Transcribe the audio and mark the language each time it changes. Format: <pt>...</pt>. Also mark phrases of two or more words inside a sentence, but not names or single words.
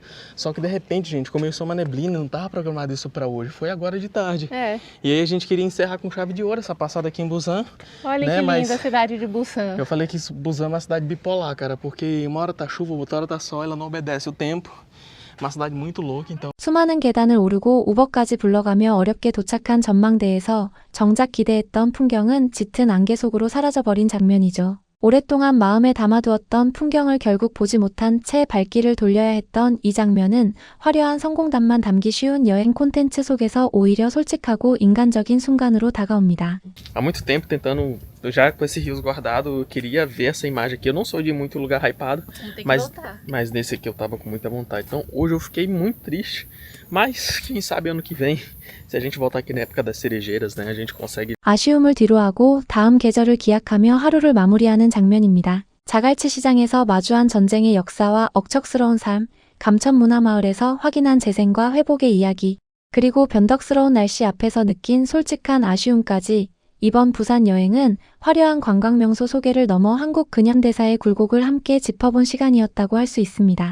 <pt>Só que de repente, gente, começou uma neblina, não tava programado isso pra hoje, foi agora de tarde. É. E aí a gente queria encerrar com chave de ouro essa passada aqui em Busan. Olha né? que Mas linda a cidade de Busan. eu falei que Busan é uma cidade bipolar, cara, porque uma hora tá chuva, outra hora tá sol, ela não obedece o tempo. Uma cidade muito louca, então.</pt> <ko>수많은 계단을 오르고 우버까지 불러가며 어렵게 도착한 전망대에서 정작 기대했던 풍경은 짙은 안개 속으로 사라져버린 장면이죠. 오랫동안 마음에 담아두었던 풍경을 결국 보지 못한 채 발길을 돌려야 했던 이 장면은 화려한 성공담만 담기 쉬운 여행 콘텐츠 속에서 오히려 솔직하고 인간적인 순간으로 다가옵니다.</ko> <pt>Há muito tempo tentando, já com esse rios guardado, eu queria ver essa imagem aqui. Eu não sou de muito lugar hypado, mas nesse aqui eu tava com muita vontade. Então hoje eu fiquei muito triste, mas quem sabe ano que vem, se a gente voltar aqui na época das cerejeiras, né, a gente consegue.</pt> <ko>아쉬움을 뒤로하고 다음 계절을 기약하며 하루를 마무리하는 장면입니다. 자갈치 시장에서 마주한 전쟁의 역사와 억척스러운 삶, 감천문화마을에서 확인한 재생과 회복의 이야기, 그리고 변덕스러운 날씨 앞에서 느낀 솔직한 아쉬움까지 이번 부산 여행은 화려한 관광명소 소개를 넘어 한국 근현대사의 굴곡을 함께 짚어본 시간이었다고 할 수 있습니다.</ko>